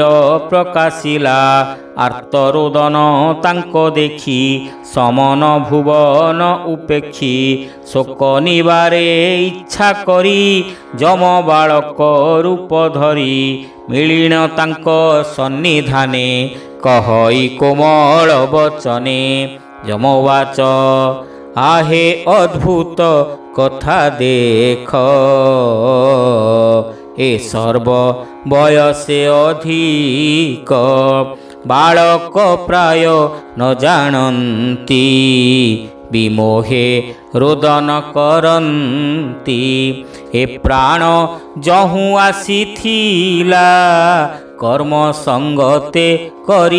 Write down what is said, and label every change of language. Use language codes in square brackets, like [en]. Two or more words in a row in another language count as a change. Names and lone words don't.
[or] ପ୍ରକାଶିଲା ଆର୍ତ୍ତରୋଦନ ତାଙ୍କ ଦେଖି ସମନ ଭୁବନ ଉପେକ୍ଷୀ ଶୋକ ନିବାରେ ଇଚ୍ଛା କରି ଯମ ବାଳକ ରୂପ ଧରି ମିଳିଣ ତାଙ୍କ ସନ୍ନିଧାନେ କହଇ କୋମଳ ବଚନେ ଯମବାଚ ଆହେ ଅଦ୍ଭୁତ କଥା ଦେଖ ଏ ସର୍ବ ବୟସେ ଅଧିକ ବାଳକ ପ୍ରାୟ ନ ଜାଣନ୍ତି ବିମୋହେ ରୋଦନ କରନ୍ତି ଏ ପ୍ରାଣ ଯହୁଁ ଆସିଥିଲା କର୍ମ ସଙ୍ଗତେ କରି